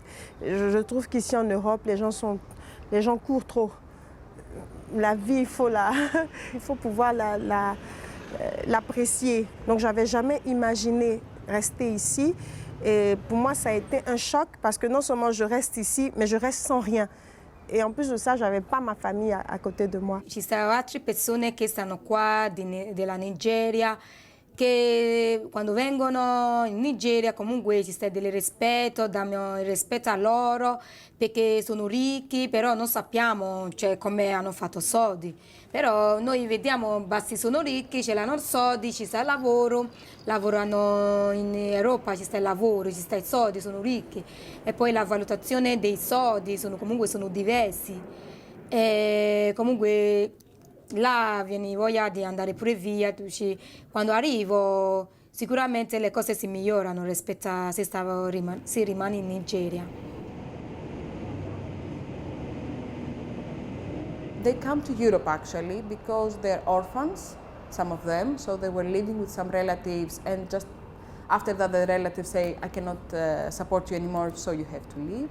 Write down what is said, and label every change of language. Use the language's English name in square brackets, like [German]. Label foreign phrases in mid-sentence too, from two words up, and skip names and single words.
[French] Je trouve qu'ici en Europe, les gens courent trop. La vie, il faut pouvoir l'apprécier. Donc, j'avais jamais imaginé rester ici. Et pour moi, ça a été un choc parce que non seulement je reste ici, mais je reste sans rien. E in plus di ça, j'avais pas ma famille à côté de moi. [Italian] Ci sono altre persone che stanno qua, della Nigeria, che quando vengono in Nigeria comunque ci sta del rispetto, diamo il rispetto a loro perché sono ricchi, però non sappiamo come hanno fatto soldi. Però noi vediamo, basti sono ricchi, ce l'hanno soldi, ci sta il lavoro, lavorano in Europa, ci sta il lavoro, ci sta i soldi, sono ricchi. E poi la valutazione dei soldi comunque sono diversi. E comunque là viene voglia di andare pure via, quando arrivo sicuramente le cose si migliorano rispetto a se si rimane in Nigeria. [English] They come to Europe actually because they're orphans, some of them, so they were living with some relatives and just after that the relatives say, I cannot support you anymore, so you have to leave.